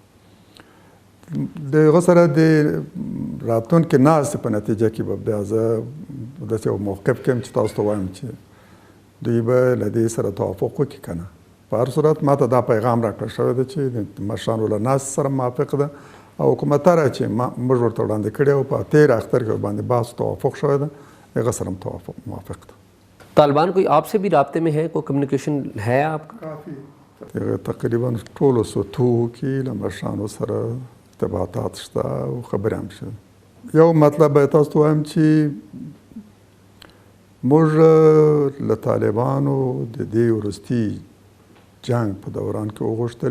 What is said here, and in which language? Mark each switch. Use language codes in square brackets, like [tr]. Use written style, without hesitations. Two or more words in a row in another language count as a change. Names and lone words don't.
[ps] د هغه سره د راتلونکې ناستې په نتیجه کې به بیا زه داسې یو موقف کې یم چې تاسو ته وایم چې دوی به له دې سره توافق وکړي که نه په هر صورت ما ته دا پیغام راکړل شوی دی چې د مشرانو له ناستې سره موافق ده او حکومتاره چې موږ ورته وړاندې کړی او په تېر اختر کې باندې بحث توافق شوی ده هغه سره هم موافق ده. [ur] طالبان کوئی آپ سے بھی رابطے میں ہے، کوئی کمیونیکیشن ہے آپ کا? [ps] काफ़ी تقریبا ټولو سطحو کې له مشرانو سره ارتباطات شته او خبرې هم شوي. یو مطلب به تاسو ته وایم چې موږ له طالبانو د دې وروستي جنګ په دوران کې وغوښتل